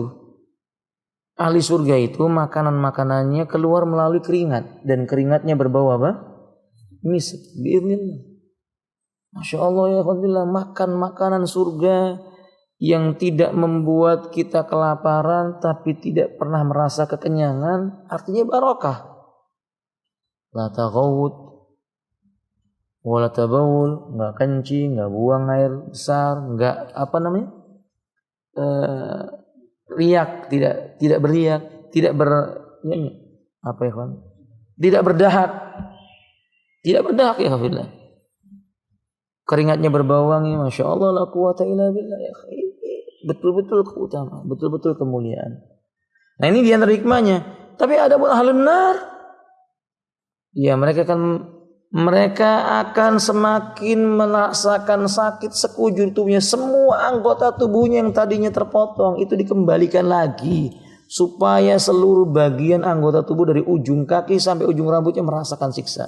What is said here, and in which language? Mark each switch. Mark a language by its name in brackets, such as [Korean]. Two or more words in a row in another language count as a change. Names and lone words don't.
[Indonesian] Ahli surga itu makanan-makanannya keluar melalui keringat dan keringatnya berbau apa? [Arabic] مسك. بإذن الله. ما شاء الله [Indonesian] ya Alhamdulillah, makan makanan surga yang tidak membuat kita kelaparan tapi tidak pernah merasa kekenyangan, artinya barokah. [Arabic] لا تغوط ولا تبول, [Indonesian] enggak kencing, enggak buang air besar, enggak riak, tidak beriak, tidak tidak berdahak. Tidak berdahak ya Alhamdulillah. Keringatnya berbau wangi, [Arabic] ما شاء الله, لا قوة إلا بالله ya. [Indonesian] Betul-betul keutamaan, betul-betul kemuliaan. Nah ini di antara hikmahnya. Tapi ada pun [Arabic] أهل النار, [Indonesian] ya mereka akan semakin merasakan sakit sekujur tubuhnya. Semua anggota tubuhnya yang tadinya terpotong itu dikembalikan lagi, supaya seluruh bagian anggota tubuh dari ujung kaki sampai ujung rambutnya merasakan siksa.